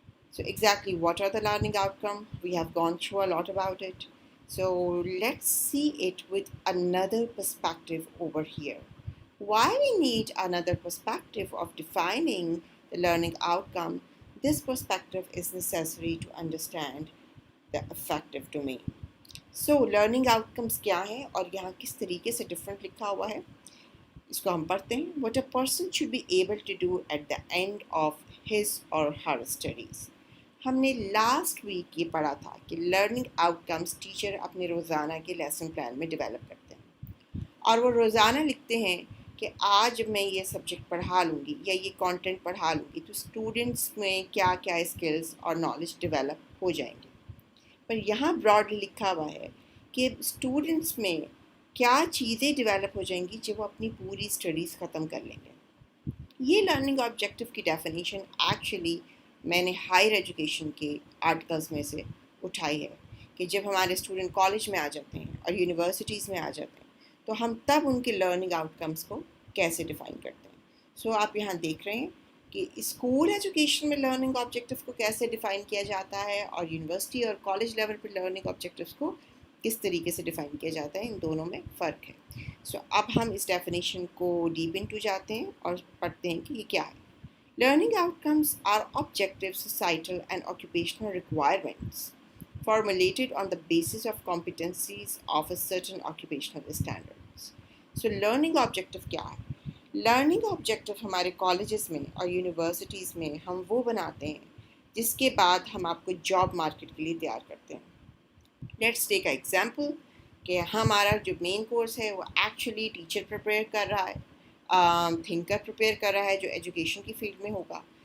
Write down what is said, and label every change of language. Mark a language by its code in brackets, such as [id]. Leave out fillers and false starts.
[en] So exactly what are the learning outcome? We have gone through a lot about it. So let's see it with another perspective over here. Why we need another perspective of defining the learning outcome? This perspective is necessary to understand the effective domain. [hi] So learning outcomes क्या हैं और यहाँ किस तरीके से different लिखा हुआ है, इसको हम पढ़ते हैं. [en] What a person should be able to do at the end of his or her studies. [hi] हमने लास्ट वीक ये पढ़ा था कि लर्निंग आउटकम्स टीचर अपने रोज़ाना के लेसन प्लान में डेवलप करते हैं और वो रोज़ाना लिखते हैं कि आज मैं ये सब्जेक्ट पढ़ा लूँगी या ये कंटेंट पढ़ा लूँगी तो स्टूडेंट्स में क्या क्या स्किल्स और नॉलेज डेवलप हो जाएंगे. पर यहाँ ब्रॉडली लिखा हुआ है कि स्टूडेंट्स में क्या चीज़ें डेवलप हो जाएंगी जब वो अपनी पूरी स्टडीज़ ख़त्म कर लेंगे. ये लर्निंग ऑब्जेक्टिव की डेफिनेशन एक्चुअली मैंने हायर एजुकेशन के आर्टिकल्स में से उठाई है कि जब हमारे स्टूडेंट कॉलेज में आ जाते हैं और यूनिवर्सिटीज़ में आ जाते हैं तो हम तब उनके लर्निंग आउटकम्स को कैसे डिफ़ाइन करते हैं. सो आप यहाँ देख रहे हैं कि स्कूल एजुकेशन में लर्निंग ऑब्जेक्टिव को कैसे डिफ़ाइन किया जाता है और यूनिवर्सिटी और कॉलेज लेवल पर लर्निंग ऑब्जेक्टिव्स को किस तरीके से डिफ़ाइन किया जाता है. इन दोनों में फ़र्क है. सो अब हम इस डेफिनेशन को डीप इनटू जाते हैं और पढ़ते हैं कि ये क्या है. [en] Learning outcomes are objective societal and occupational requirements formulated on the basis of competencies of a certain occupational standards. So learning objective [hi] क्या है? Learning objective हमारे colleges में और universities में हम वो बनाते हैं जिसके बाद हम आपको job market के लिए तैयार करते हैं. [en] Let's take an example [hi] कि हमारा जो main course है वो actually teacher prepare कर रहा है, थिंकर प्रिपेयर कर रहा है जो एजुकेशन की फील्ड में होगा.